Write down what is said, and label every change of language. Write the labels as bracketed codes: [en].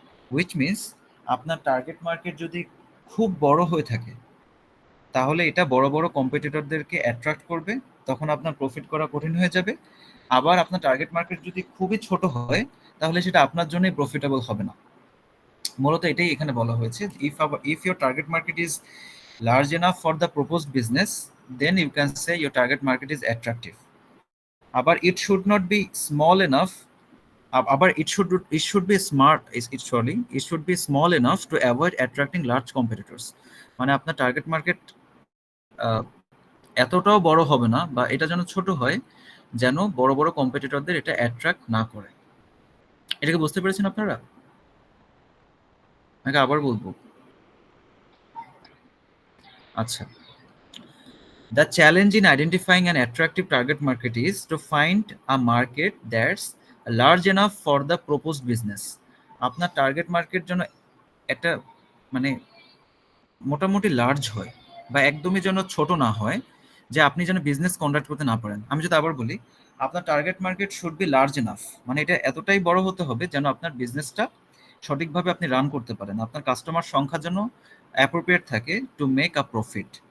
[bn] Which means, আপনার target market যদি খুব বড় হয়ে থাকে, তাহলে এটা বড় বড় কম্পিটিটরদেরকে অ্যাট্রাক্ট করবে, তখন আপনার প্রফিট করা কঠিন হয়ে যাবে। আবার আপনার টার্গেট মার্কেট যদি খুবই ছোট হয়, তাহলে সেটা আপনার জন্যই প্রফিটেবল হবে না। মূলত এটাই এখানে বলা হয়েছে, [en] If your target market is large enough for the proposed business, then you can say your target market is attractive. আবার it should not be small enough, আবার it should be smart, it should be small enough to avoid attracting large competitors। [bn] মানে আপনার target market এতটাও বড় হবে না, বা এটা যেন ছোট হয় যেন বড় বড় কম্পিটিটরদের এটা অ্যাট্রাক্ট না করে। এটাকে বুঝতে পেরেছেন আপনারা? নাকি আবার বলবো? [en] আচ্ছা, the challenge in identifying an attractive target market is to find a market that's large enough for the proposed business। [bn] আপনার টার্গেট মার্কেট যেন একটা মানে মোটামুটি লার্জ হয়, বা একদমই যেন ছোট না হয় যে আপনি যেন বিজনেস কন্ডাক্ট করতে না পারেন। আমি যদি আবার বলি, আপনার target market [en] should be large enough, [bn] মানে এটা এতটাই বড় হতে হবে যেন আপনার বিজনেসটা সঠিকভাবে আপনি রান করতে পারেন, আপনার কাস্টমার সংখ্যা যেন অ্যাপ্রোপ্রিয়েট থাকে [en] To make a profit.